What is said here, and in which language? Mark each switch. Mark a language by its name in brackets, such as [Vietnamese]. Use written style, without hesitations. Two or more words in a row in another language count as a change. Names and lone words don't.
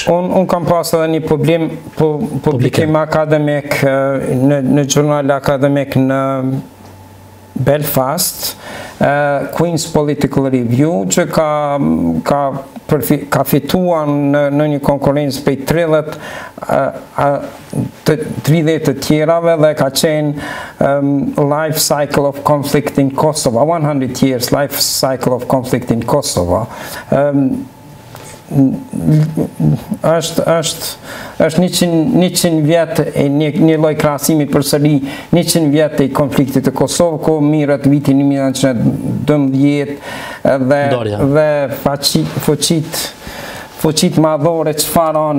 [Albanian] Unë kam pas edhe një publikim akademik në gjurnale akademik Belfast, Queen's Political Review, që ka fituar në një konkurrencë prej 30 të tjerave dhe ka qenë Life Cycle of Conflict in Kosovo, 100 years Life Cycle of Conflict in Kosovo. është 100 vjetë një lloj krahasimi përsëri 100 vjetë i konfliktit të Kosovë, ku mirët vitin 1912 dhe fuqit madhore çfarë anë